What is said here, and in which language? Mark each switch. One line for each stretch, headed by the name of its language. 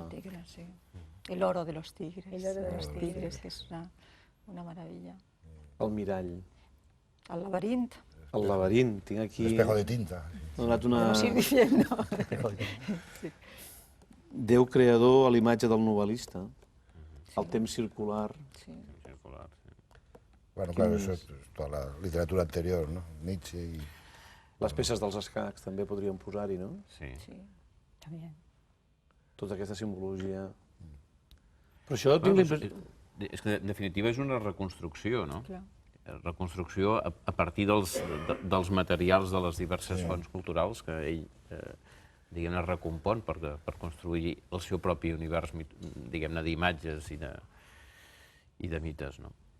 Spanish: El tigre, sí. El oro de los tigres. El oro de los tigres,
Catalan: que és una meravella. El mirall. El laberint. El laberint, tinc aquí...
Spanish: Espejo de tinta.
Catalan: M'ha donat una... No m'ho dient, no. Déu creador a l'imatge del novel·lista, el temps circular... Sí.
Spanish: Bueno, claro, eso es toda la literatura anterior, ¿no? Nietzsche y...
Catalan: Les peces dels escacs també podríem posar-hi, no? Sí.
Spanish: También.
Catalan: Tota aquesta simbologia. Però això tinc l'impressió... És que, en definitiva, és una reconstrucció, no? Clar. Reconstrucció a partir dels materials de les diverses fonts culturals que ell, diguem-ne, recompon per construir el seu propi univers, diguem-ne, d'imatges i de mites, no?